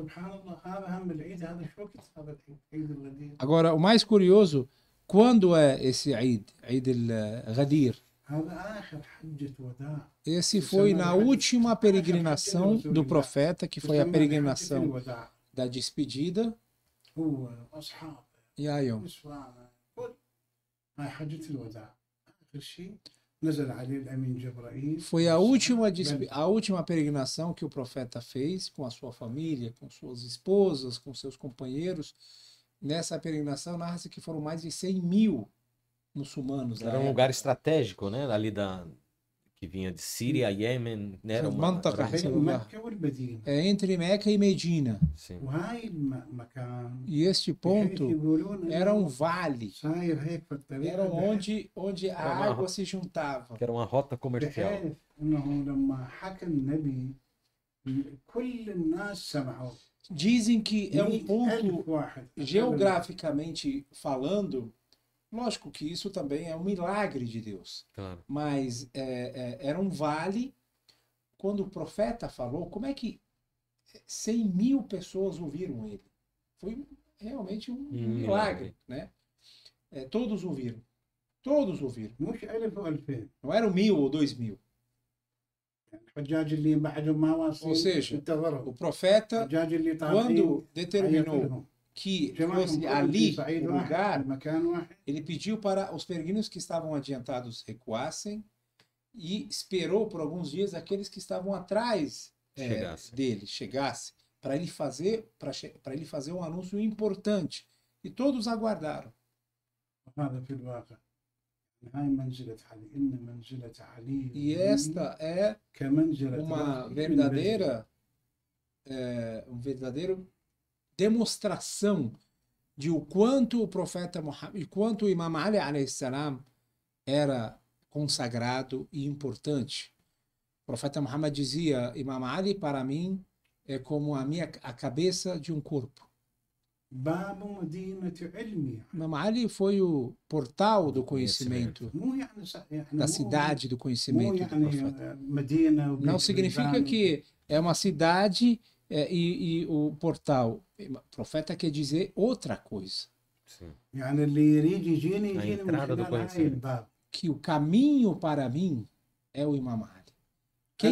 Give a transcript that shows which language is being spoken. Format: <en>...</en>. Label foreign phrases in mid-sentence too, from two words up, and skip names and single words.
<pt>Agora, o mais curioso, quando é esse Eid al-Ghadir? Esse foi na última peregrinação do profeta, que foi a peregrinação da despedida,</pt> <ar>هو واصحابه</ar> <pt>E aí, ó,</pt> <ar>ونسوانه كل هاي حجة الوداع. آخر شيء نزل عليه الأمين جبرائيل.</ar> <pt>foi a última peregrinação que o profeta fez com a sua família, com suas esposas, com seus companheiros. Nessa peregrinação, narra-se que foram mais de 100.000 muçulmanos. Era um lugar estratégico, né? Ali que vinha de Síria, Iêmen, né? Era uma</pt> <ar>بين مكة والمدينة.</ar> <pt>É entre Meca e Medina. Sim.</pt> <ar>وهاي المكان</ar> <pt>E este ponto era um vale.</pt> <ar>صاير هيك في الطريق.</ar> <pt>Era onde a água se juntava. Que era uma rota comercial.</pt> <ar>بحيث انه لما حكى النبي كل الناس سمعوا.</ar> <pt>Dizem que é um 100,000 ponto,</pt> <ar>واحد.</ar> <pt>geograficamente falando, lógico que isso também é um milagre de Deus. Claro. Mas era um vale. Quando o profeta falou, como é que 100.000 pessoas ouviram ele? Foi realmente um milagre, né? Todos ouviram. Todos ouviram.</pt> <ar>مش 1000 و2000.</ar> <pt>Não eram 1.000 ou 2.000.</pt> <ar>الحجاج اللي بعدهم ما واصلين.</ar> <pt>Ou seja,</pt> <ar>انتظروا.</ar> <pt>o profeta,</pt> <ar>الحجاج اللي طالعين</ar> <pt>quando determinou</pt> <ar>عيطوا</ar> <pt>que</pt> <ar>جمعهم</ar> <pt>fosse</pt> <ar>كلهم</ar> <pt>ali</pt> <ar>في صعيد</ar> <pt>o</pt> <ar>واحد</ar> <pt>lugar,</pt> <ar>في مكان واحد.</ar> <pt>ele pediu para os peregrinos que estavam adiantados recuassem e esperou por alguns dias aqueles que estavam atrás dele chegassem para ele fazer um anúncio importante. E todos aguardaram.</pt> <ar>هذا في الواقع. هاي منزلة علي. إن منزلة علي.</ar> <pt>E esta é</pt> <ar>كمنزلة</ar> <pt>uma verdadeira demonstração de o quanto o profeta Muhammad e quanto o Imam Ali</pt> <ar>عليه السلام</ar> <pt>era consagrado e importante. O profeta Muhammad dizia: Imam Ali para mim é como a cabeça de um corpo.</pt> <ar>باب مدينة علمي.</ar> <pt>Imam Ali foi o portal do conhecimento,</pt> <ar>مو يعني</ar> <pt>da cidade do conhecimento do profeta.</pt> <ar>يعني مدينة.</ar> <pt>Não significa que é uma cidade e o portal. O profeta quer dizer outra coisa. Sim.</pt> <ar>يعني اللي يريد يجيني</ar> <pt>A</pt> <ar>يجيني من</ar> <pt>entrada do</pt> <ar>خلال هاي</ar> <pt>conhecimento.</pt> <ar>الباب.</ar> <pt>Que o caminho para mim é o Imam Ali. Quem</pt>